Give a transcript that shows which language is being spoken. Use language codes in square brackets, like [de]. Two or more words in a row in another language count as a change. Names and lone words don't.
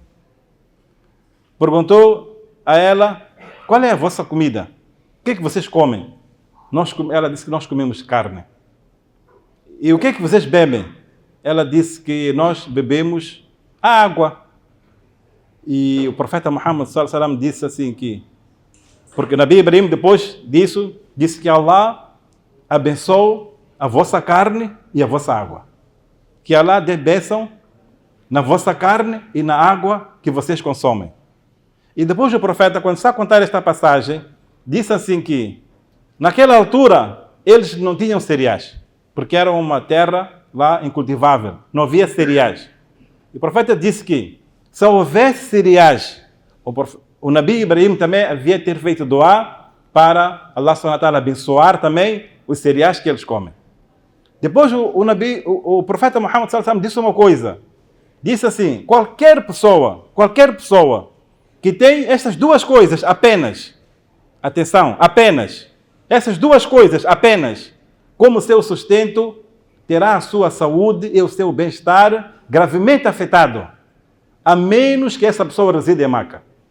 [pt] Perguntou a ela, qual é a vossa comida? O que é que vocês comem? Ela disse que nós comemos carne. E o que é que vocês bebem? Ela disse que nós bebemos água. E o profeta Muhammad [ar] صلى الله عليه وسلم [pt] disse assim que, porque Nabi Ibrahim depois disso, disse que Allah abençoou a vossa carne e a vossa água. Que Allah dê bênção na vossa carne e na água que vocês consomem. E depois o profeta, quando está a contar esta passagem, disse assim que, naquela altura, eles não tinham cereais, porque era uma terra lá incultivável, não havia cereais. E o profeta disse que, se houvesse cereais, o Nabi Ibrahim também havia ter feito doar para Allah [ar] سبحانه وتعالى [pt] abençoar também os cereais que eles comem. Depois o profeta Muhammad [ar] صلى الله عليه وسلم [pt] disse uma coisa. Disse assim, qualquer pessoa que tem essas duas coisas apenas, atenção, apenas, essas duas coisas apenas, como seu sustento, terá a sua saúde e o seu bem-estar gravemente afetado, a menos que essa pessoa resida em Meca.